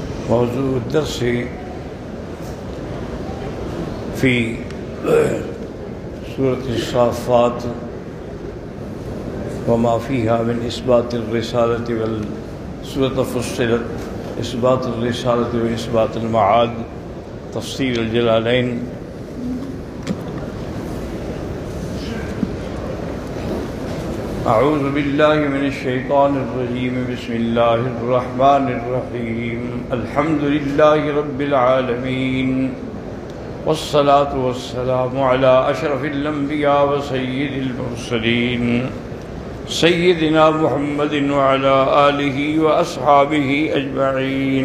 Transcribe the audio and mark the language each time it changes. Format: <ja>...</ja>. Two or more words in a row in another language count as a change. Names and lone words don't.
<ar>موضوع درس في سورة صافات وما فيها من إثبات الرسالة والسورة فصلت إثبات الرسالة وإثبات المعاد تفسير الجلالين. أعوذ بالله من الشيطان الرجيم بسم الله الرحمن الرحيم الحمد لله رب العالمين والصلاة والسلام على أشرف الأنبياء وسيد المرسلين سيدنا محمد وعلى آله وأصحابه أجمعين.</ar>